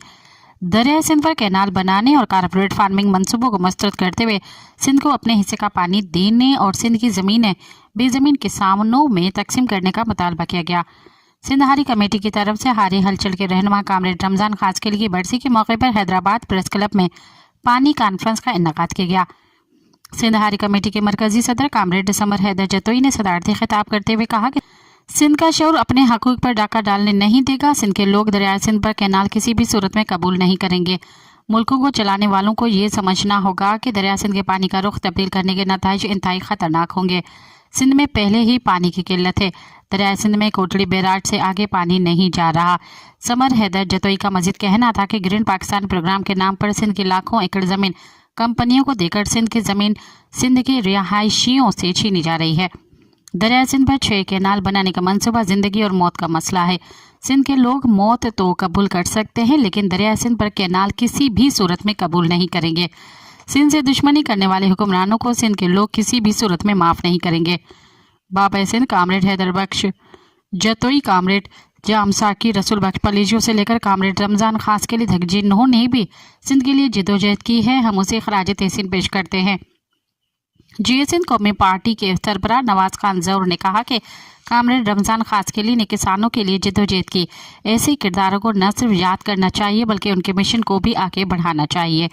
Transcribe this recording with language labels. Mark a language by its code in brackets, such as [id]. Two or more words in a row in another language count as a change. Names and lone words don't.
[ur] دریا سندھ پر کینال بنانے اور کارپوریٹ فارمنگ منصوبوں کو مسترد کرتے ہوئے سندھ کو اپنے حصے کا پانی دینے اور سندھ کی زمینیں بے زمین کسانوں میں تقسیم کرنے کا مطالبہ کیا گیا. سندھ ہاری کمیٹی کی طرف سے ہاری ہلچل کے رہنما کامریڈ رمضان خاصکری کی برسی کے موقع پر حیدرآباد پریس کلب میں پانی کانفرنس کا انعقاد کیا گیا. سندھ ہاری کمیٹی کے مرکزی صدر کامریڈ ثمر حیدر جتوئی نے صدارتی خطاب کرتے ہوئے کہا کہ سندھ کا شعور اپنے حقوق پر ڈاکا ڈالنے نہیں دے گا. سندھ کے لوگ دریائے سندھ پر کینال کسی بھی صورت میں قبول نہیں کریں گے. ملکوں کو چلانے والوں کو یہ سمجھنا ہوگا کہ دریا سندھ کے پانی کا رخ تبدیل کرنے کے نتائج انتہائی خطرناک ہوں گے. سندھ میں پہلے ہی پانی کی قلت ہے. دریا سندھ میں کوٹڑی بیراج سے آگے پانی نہیں جا رہا. ثمر حیدر جتوئی کا مزید کہنا تھا کہ گرین پاکستان پروگرام کے نام پر سندھ کی لاکھوں ایکڑ زمین کمپنیوں کو دے کر سندھ کی زمین سندھ کے رہائشیوں سے چھینی جا رہی ہے. دریا سندھ پر 6 کینال بنانے کا منصوبہ زندگی اور موت کا مسئلہ ہے. سندھ کے لوگ موت تو قبول کر سکتے ہیں، لیکن دریا سندھ پر کینال کسی بھی صورت میں قبول نہیں کریں گے. سندھ سے دشمنی کرنے والے حکمرانوں کو سندھ کے لوگ کسی بھی صورت میں معاف نہیں کریں گے. بابا سندھ کامریڈ حیدر بخش جتوئی، کامریڈ جام ساقی، رسول بخش پلیجیوں سے لے کر کامریڈ رمضان خاص کے لیے تک جنہوں نے بھی سندھ کے لیے جدوجہد کی ہے، ہم اسے خراج تحسین پیش کرتے ہیں. GSN قومی پارٹی کے سربراہ نواز خان جوہر نے کہا کہ کامریڈ رمضان خاصکیلی نے کسانوں کے لیے جدوجہد کی. ایسے کرداروں کو نہ صرف یاد کرنا چاہیے بلکہ ان کے مشن کو بھی آگے بڑھانا چاہیے.